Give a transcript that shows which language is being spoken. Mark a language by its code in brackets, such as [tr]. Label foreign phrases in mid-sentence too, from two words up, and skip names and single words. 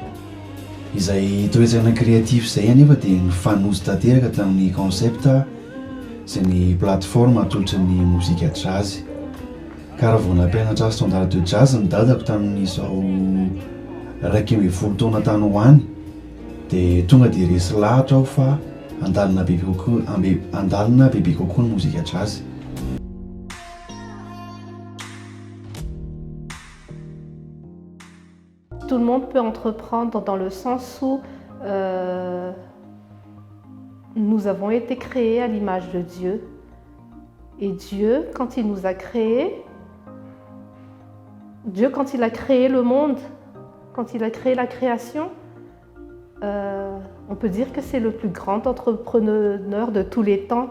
[mg] Izay toetrana kreatif izay anefa dia nifanozy tanteraka tamin'ny concepta sy ny plateforme atolotry ny mozika jazz. Ka raha vao nampianatra [fr] standard de jazz [mg] ny dadako tamin'izao 12 taona tany ho any dia tonga dia resy lahatra aho fa andalina bebe kokoa ny mozika jazz. [fr] Tout le monde peut entreprendre dans le sens où nous avons été créés à l'image de Dieu. Et Dieu, quand il nous a créés, quand il a créé le monde, quand il a créé la création, on peut dire que c'est le plus grand entrepreneur de tous les temps.